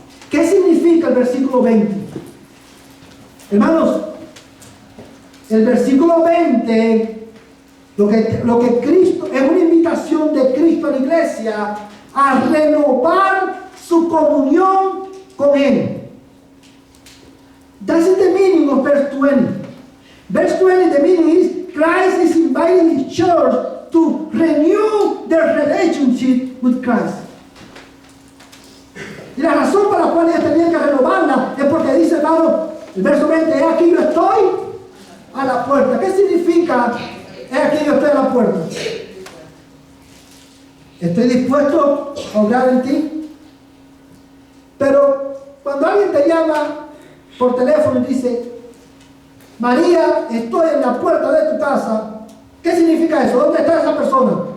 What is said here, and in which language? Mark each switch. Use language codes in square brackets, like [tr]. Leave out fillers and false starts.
[es] ¿Qué significa el versículo 20? Hermanos, el versículo 20, lo que Cristo, es una invitación de Cristo a la iglesia a renovar su comunión con Él. [en] That's the meaning of verse 20. Verse 20, the meaning is Christ is inviting His church to renew their relationship with Christ. [es] Y la razón por la cual ellos tenían que renovarla es porque dice, hermano, el verso 20, he aquí yo estoy a la puerta. ¿Qué significa he aquí yo estoy a la puerta? Estoy dispuesto a obrar en ti. Pero cuando alguien te llama por teléfono y dice, María, estoy en la puerta de tu casa, ¿qué significa eso? ¿Dónde está esa persona?